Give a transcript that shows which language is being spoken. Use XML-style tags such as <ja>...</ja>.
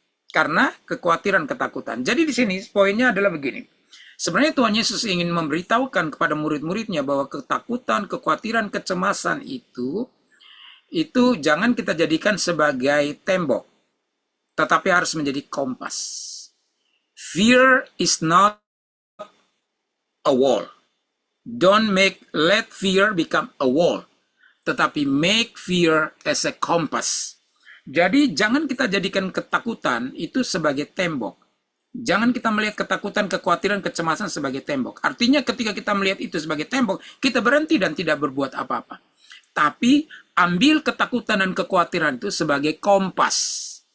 <id>Karena kekhawatiran, ketakutan. Jadi di sini poinnya adalah begini. Sebenarnya Tuhan Yesus ingin memberitahukan kepada murid-muridnya bahwa ketakutan, kekhawatiran, kecemasan itu jangan kita jadikan sebagai tembok, tetapi harus menjadi kompas.</id> <en>Fear is not a wall. Don't let fear become a wall,</en> <id>tetapi</id> <en>make fear as a compass.</en> <id>Jadi jangan kita jadikan ketakutan itu sebagai tembok. Jangan kita melihat ketakutan, kekhawatiran, kecemasan sebagai tembok. Artinya ketika kita melihat itu sebagai tembok, kita berhenti dan tidak berbuat apa-apa. Tapi ambil ketakutan dan kekhawatiran itu sebagai kompas.</id>